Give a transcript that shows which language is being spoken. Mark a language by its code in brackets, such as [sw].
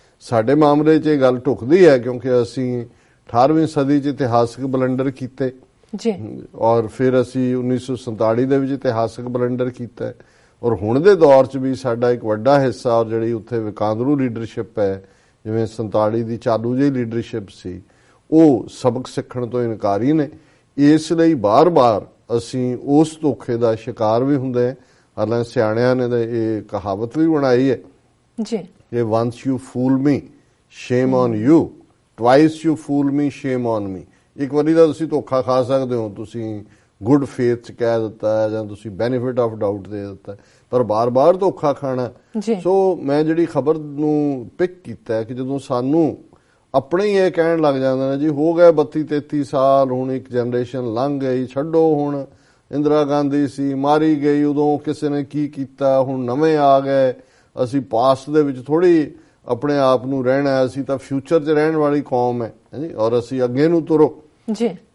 [pa] ਸਾਡੇ ਮਾਮਲੇ 'ਚ ਇਹ ਗੱਲ ਢੁਕਦੀ ਹੈ ਕਿਉਂਕਿ ਅਸੀਂ 18ਵੀਂ ਸਦੀ 'ਚ ਇਤਿਹਾਸਕ ਬਲੰਡਰ ਕੀਤੇ ਜੀ ਔਰ ਫਿਰ ਅਸੀਂ 1947 ਦੇ ਵਿੱਚ ਇਤਿਹਾਸਕ ਬਲੰਡਰ ਕੀਤਾ ਔਰ ਹੁਣ ਦੇ ਦੌਰ 'ਚ ਵੀ ਸਾਡਾ ਇੱਕ ਵੱਡਾ ਹਿੱਸਾ ਔਰ ਜਿਹੜੀ ਉੱਥੇ ਵਿਕਾਂਦਰੂ ਲੀਡਰਸ਼ਿਪ ਹੈ ਜਿਵੇਂ 47 ਦੀ ਚਾਲੂ ਜਿਹੀ ਲੀਡਰਸ਼ਿਪ ਸੀ ਉਹ ਸਬਕ ਸਿੱਖਣ ਤੋਂ ਇਨਕਾਰੀ ਨੇ। ਇਸ ਲਈ ਬਾਰ-ਬਾਰ ਅਸੀਂ ਉਸ ਧੋਖੇ ਦਾ ਸ਼ਿਕਾਰ ਵੀ ਹੁੰਦੇ ਹਾਂ। ਹਾਲਾਂਕਿ ਸਿਆਣਿਆਂ ਨੇ ਇਹ ਕਹਾਵਤ ਵੀ ਬਣਾਈ ਹੈ ਜੀ ਕਿ [en] once you fool me shame on you, twice you fool me shame on me। [pa] ਇੱਕ ਵਾਰੀ ਤਾਂ ਤੁਸੀਂ ਧੋਖਾ ਖਾ ਸਕਦੇ ਹੋ, ਤੁਸੀਂ ਗੁੱਡ ਫੇਥ 'ਚ ਕਹਿ ਦਿੱਤਾ ਜਾਂ ਤੁਸੀਂ ਬੈਨੀਫਿਟ ਆਫ ਡਾਊਟ ਦੇ ਦਿੱਤਾ, ਪਰ ਬਾਰ-ਬਾਰ ਧੋਖਾ ਖਾਣਾ। ਸੋ ਮੈਂ ਜਿਹੜੀ ਖਬਰ ਨੂੰ ਪਿਕ ਕੀਤਾ ਕਿ ਜਦੋਂ ਸਾਨੂੰ ਆਪਣੇ ਹੀ ਇਹ ਕਹਿਣ ਲੱਗ ਜਾਂਦੇ ਨੇ ਜੀ ਹੋ ਗਏ 32-33 ਸਾਲ, ਹੁਣ ਇੱਕ ਜਨਰੇਸ਼ਨ ਲੰਘ ਗਈ, ਛੱਡੋ ਹੁਣ ਇੰਦਰਾ ਗਾਂਧੀ ਸੀ ਮਾਰੀ ਗਈ, ਉਦੋਂ ਕਿਸੇ ਨੇ ਕੀ ਕੀਤਾ, ਹੁਣ ਨਵੇਂ ਆ ਗਏ, ਅਸੀਂ ਪਾਸਟ ਦੇ ਵਿੱਚ ਥੋੜੀ ਆਪਣੇ ਆਪ ਨੂੰ ਰਹਿਣਾ, ਅਸੀਂ ਤਾਂ ਫਿਊਚਰ 'ਚ ਰਹਿਣ ਵਾਲੀ ਕੌਮ ਹੈ ਜੀ ਔਰ ਅਸੀਂ ਅੱਗੇ ਨੂੰ ਤੁਰੋ ਜੀ।